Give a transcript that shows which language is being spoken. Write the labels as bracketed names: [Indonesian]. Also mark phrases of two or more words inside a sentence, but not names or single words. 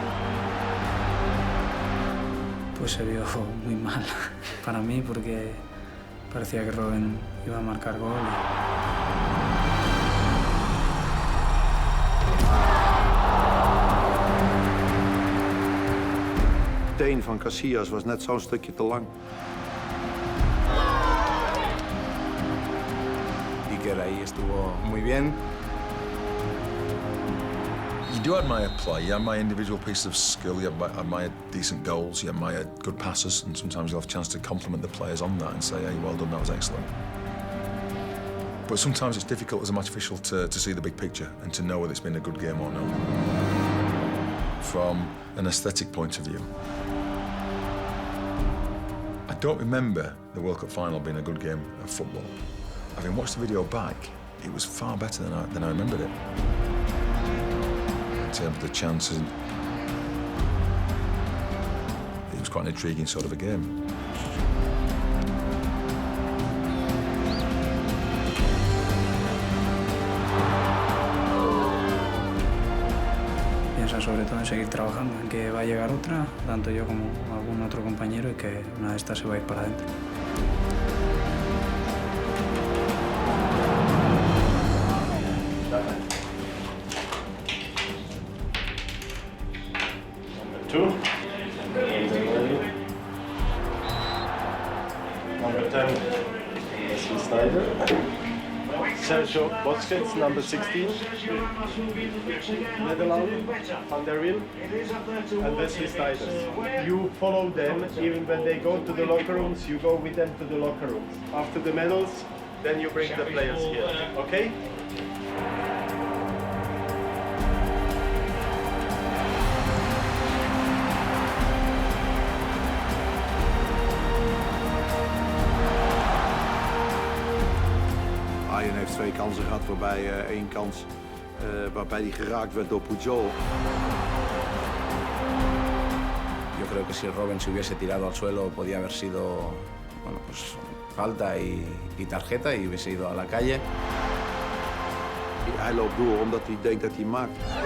[Spanish] Pues se vio muy mal para mí porque parecía que Robben iba a marcar gol. [Dutch] De teen van Casillas was net zo'n stukje te lang. [Spanish] Iker ahí estuvo muy bien. [English] You do admire play, you admire individual pieces of skill, you admire decent goals, you admire good passes, and sometimes you'll have a chance to compliment the players on that and say, hey, well done, that was excellent. But sometimes it's difficult as a match official to see the big picture and to know whether it's been a good game or not. From an aesthetic point of view, I don't remember the World Cup final being a good game of football. Having watched the video back, it was far better than I remembered it. In terms of the chances, it was quite an intriguing sort of a game. [Spanish] Piensa sobre todo en seguir trabajando, en que va a llegar otra, tanto yo como algún otro compañero, y que una de estas se va a ir para adentro. [English] Two. Number 10, Wesley Sneijder. Sergio Busquets, number 16. Netherlands, Van der Wiel, and Wesley Sneijder. You follow them, even when they go to the locker rooms, you go with them to the locker rooms. After the medals, then you bring the players here, okay? [Dutch] Arjen heeft 2 kansen gehad, waarbij 1 kans waarbij hij geraakt werd door Puyol. [Spanish] Yo creo que si Robben se hubiese tirado al suelo podía haber sido, bueno, pues falta y tarjeta y hubiese ido a la calle. [Dutch] Hij loopt door omdat hij denkt dat hij maakt.